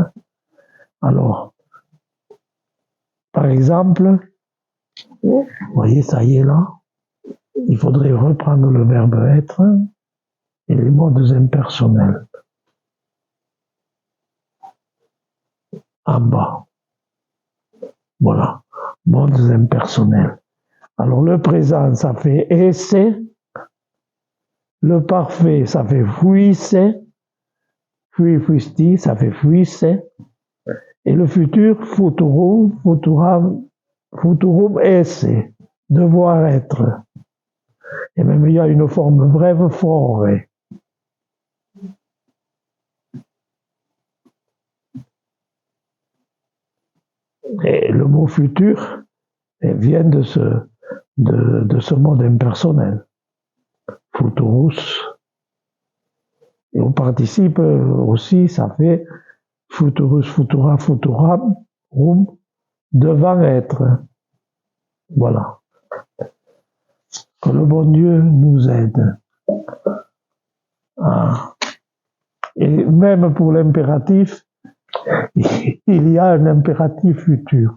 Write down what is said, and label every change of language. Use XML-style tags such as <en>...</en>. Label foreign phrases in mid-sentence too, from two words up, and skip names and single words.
<fr>Alors, par exemple, vous voyez, ça y est là, il faudrait reprendre le verbe être et les modes impersonnels. En bas. Voilà, modes impersonnels. Alors le présent, ça fait esse. Le parfait, ça fait fuisse.</fr> <la>Fui, fuisti,</la> <fr>ça fait fuisse. Et le futur,</fr> <la>futurum, futurum esse.</la> <fr>Devoir être. Et même il y a une forme brève, fore. Et le mot futur vient de ce mode impersonnel. Futurus. Et au participe aussi, ça fait</fr> <la>futurus, futura, futuram,</la> <fr>devant être. Voilà. Que le bon Dieu nous aide. Et même pour l'impératif, il y a un impératif futur.</fr>